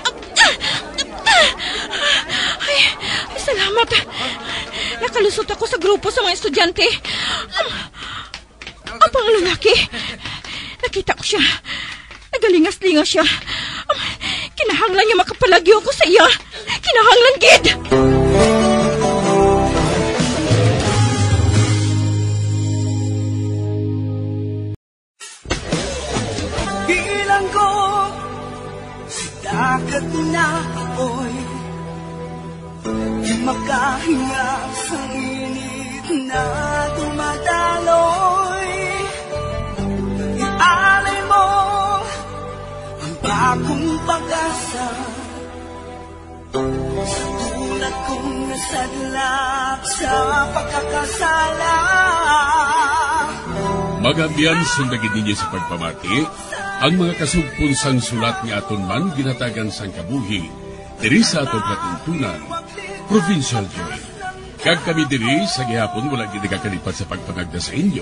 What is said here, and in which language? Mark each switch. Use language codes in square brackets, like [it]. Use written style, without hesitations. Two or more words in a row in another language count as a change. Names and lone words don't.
[hil] Ay, salamat. Nakalusot ako sa grupo sa mga estudyante. Ang pangalalaki. Nakita ko siya. Nagalingas-lingas siya. Kinahanglan niya makapalagyo ko sa iya. Kinahanglan, gid. [tl] Bilang ko sa dagat na apoy, di makahinga sa init na dumadaloy. Ialay mo ang bagong pag-asa sa tulad kong nasadlap sa pagkakasala. [hil] Magabiyan sundagin ninyo sa pagpamati ang mga kasugpunsang sulat ni aton man ginatagan sang kabuhi diri sa aton katuntunan, Provincial Joy. Kag kami diri sa gihapon wala gid nakakalipat sa pagpangagda sa inyo.